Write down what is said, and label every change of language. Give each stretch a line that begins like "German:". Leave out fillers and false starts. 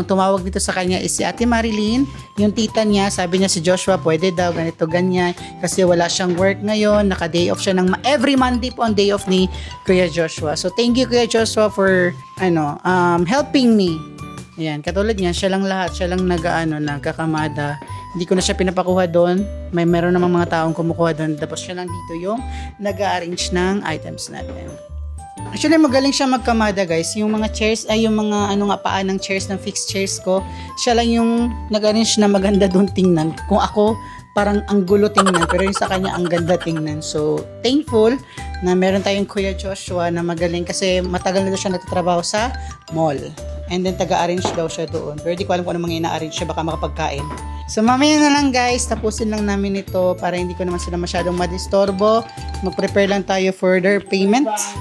Filipino: Ang tumawag dito sa kanya is si Ate Marilyn, yung tita niya. Sabi niya si Joshua, pwede daw, ganito, ganyan. Kasi wala siyang work ngayon, naka-day off siya every Monday po ang day off ni Kuya Joshua.
English: So thank you Kuya Joshua for helping me.
Filipino: Ayan, katulad niya, siya lang nagkakamada. Hindi ko na siya pinapakuha doon. Meron namang mga taong kumukuha doon. Tapos siya lang dito yung nag-arrange ng items natin. Actually, magaling siya magkamada, guys. Yung mga chairs, yung mga paa ng chairs, ng fixed chairs ko, siya lang yung nag-arrange na maganda doon tingnan. Kung ako, parang ang gulo tingnan, pero yung sa kanya ang ganda tingnan. So, thankful na meron tayong Kuya Joshua na magaling kasi matagal na daw siya nagtatrabaho sa mall. And then, taga-arrange daw siya doon. Pero di ko alam kung ano mga ina-arrange siya, baka makapagkain. So, mamaya na lang guys, tapusin lang namin ito para hindi ko naman sila masyadong madistorbo. Mag-prepare lang tayo for their payment.